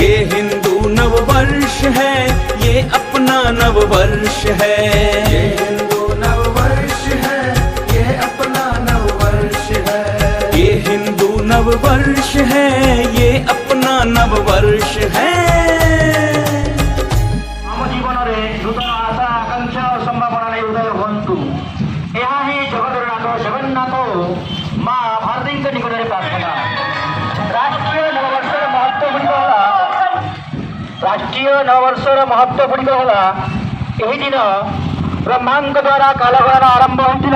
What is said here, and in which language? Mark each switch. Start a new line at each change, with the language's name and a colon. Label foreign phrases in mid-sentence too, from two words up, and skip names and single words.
Hindi: ये हिंदू नववर्ष है, ये अपना नववर्ष है। ये हिंदू नववर्ष है, ये अपना नववर्ष है। ये हिंदू नववर्ष है, ये अपना नववर्ष है।
Odia: ଆମ ଜୀବନରେ ନୂତନ ଆଶା ଆକାଂକ୍ଷା ଓ ସମ୍ଭାବନା ନେଇ ଉଦୟ ହୁଅନ୍ତୁ। ଏହା ହିଁ ଜଗତର ନାଥ ଜଗନ୍ନାଥ ମା ଭାରତୀଙ୍କ ନିକଟରେ ପ୍ରାର୍ଥନା। ରାଷ୍ଟ୍ରୀୟ ନବବର୍ଷର ମହତ୍ତ୍ୱ ଗୁଡ଼ିକ ହେଲା, ରାଷ୍ଟ୍ରୀୟ ନବବର୍ଷର ମହତ୍ତ୍ୱ ଗୁଡ଼ିକ ହେଲା, ଏହି ଦିନ ବ୍ରହ୍ମାଙ୍କ ଦ୍ୱାରା କାଳଗଣନା ଆରମ୍ଭ ହୋଇଥିଲା।